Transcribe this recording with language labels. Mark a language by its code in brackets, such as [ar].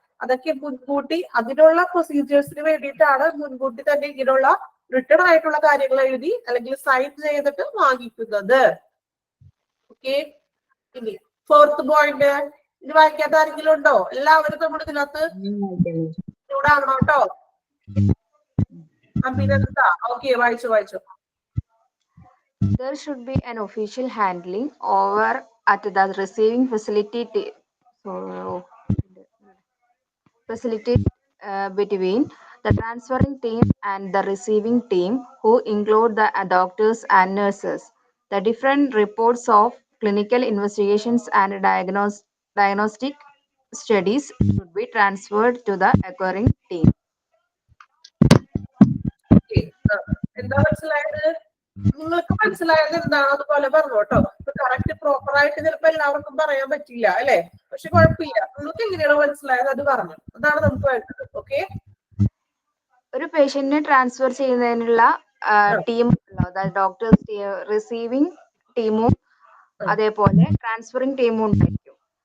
[ml] അതൊക്കെ മുൻകൂട്ടി അതിനുള്ള പ്രൊസീജിയേഴ്സിന് വേണ്ടിയിട്ടാണ് മുൻകൂട്ടി തന്നെ ഇങ്ങനെയുള്ള റിട്ടേൺ ആയിട്ടുള്ള കാര്യങ്ങൾ എഴുതി അല്ലെങ്കിൽ സൈൻ ചെയ്തിട്ട് വാങ്ങിക്കുന്നത്. ഓക്കെ, ഇനി ഫോർത്ത് പോയിന്റ്, ഇത് വായിക്കാത്ത ആരെങ്കിലും ഉണ്ടോ? എല്ലാവരും നമ്മുടെ ഇതിനകത്ത് ചൂടാകണം കേട്ടോ. അഭിനന്ദ, ഓക്കെ, വായിച്ചു. [en] There should be an official handling over at the receiving facility between the transferring team and the receiving team, who include the doctors and nurses. The different reports of clinical investigations and diagnostic studies should be transferred to the acquiring team. [ml] എന്താ മനസ്സിലായത്? നിങ്ങൾക്ക് മനസ്സിലായത് എന്താണോ അതുപോലെ പറഞ്ഞു കേട്ടോ. Correct proper ആയിട്ട് ചിലപ്പോ എല്ലാവർക്കും പറയാൻ പറ്റില്ല അല്ലെ, പക്ഷെ കുഴപ്പമില്ല. നിങ്ങൾക്ക് എങ്ങനെയാണോ മനസ്സിലായത് അത് പറഞ്ഞു, അതാണ് നമുക്ക് വേണ്ടത്. ഓക്കെ, ഒരു പേഷ്യന്റിനെ ട്രാൻസ്ഫർ ചെയ്യുന്നതിനുള്ള ടീം അതായത് ഡോക്ടേഴ്സ് റിസീവിംഗ് ടീമും അതേപോലെ ട്രാൻസ്ഫറിംഗ് ടീമും ഉണ്ടായിരിക്കും.